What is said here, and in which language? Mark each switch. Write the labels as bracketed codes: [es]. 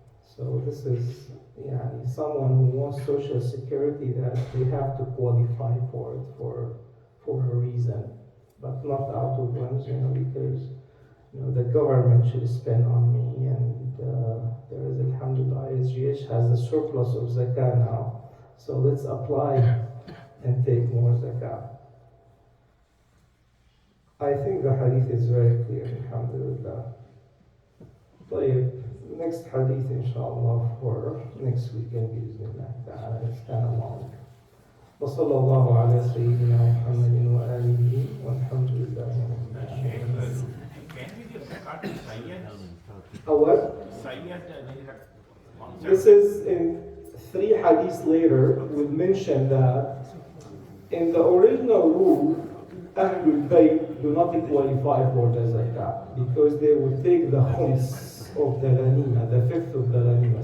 [en] So this is someone who wants social security, that they have to qualify for it for a reason, but not out of ones, because the government should spend on me, and there is, alhamdulillah, SGH has a surplus of zakah now, so let's apply and take more zakah. I think the hadith is very clear, alhamdulillah. طيب, next hadith inshallah for next weekend [ar] بإذن تعالى. [en] It's kind of long. [ar] وصلى الله على سيدنا محمد وآله والحمد لله رب العالمين. [en] Can we give zakat to Sayyid? A what? Sayyid, This is in 3 hadiths later, we mentioned that in the original rule, Ahlul Bayt do not qualify for the zakat because they would take the khums of the ghanima, the fifth of the ghanima.